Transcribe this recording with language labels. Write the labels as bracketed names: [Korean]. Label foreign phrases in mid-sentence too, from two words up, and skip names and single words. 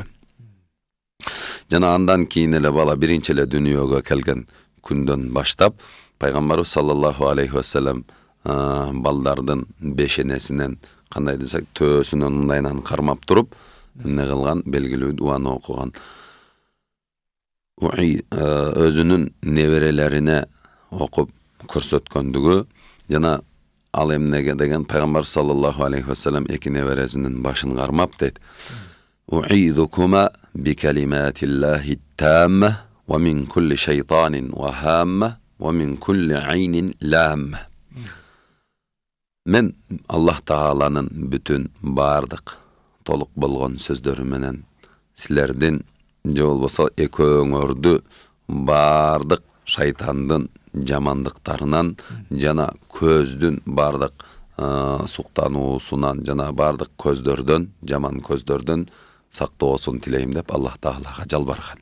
[Kyrgyz] Жана андан кийин эле бала биринчи эле дүйнөгө келген күндөн баштап пайгамбарыбыз [Arabic] صلى الله عليه وسلم [Kyrgyz] балдардын бешенесинен кандай десек төөсүнөн мындайынан кармап туруп эмне кылган, белгилүү дуаны окуган. Өзүнүн неберелерине окуп көрсөткөндүгү жана ал эмнеге деген пайгамбар [Arabic] صلى الله عليه وسلم [Kyrgyz] эки небересинин башын кармап дейт. [Arabic] أعيذكما بكلمات الله التامة ومن كل شيطان وهامة ومن كل عين لامة. [Kyrgyz] Мен Аллах Тааланын бүтүн бардык толук болгон сөздөрү менен силердин же болбосо экөөңөрдү бардык шайтандын жамандыктарынан жана көздүн бардык суктануусунан жана бардык көздөрдөн, жаман көздөрдөн сактоосун тилейм деп Аллах Таалага жалбарган.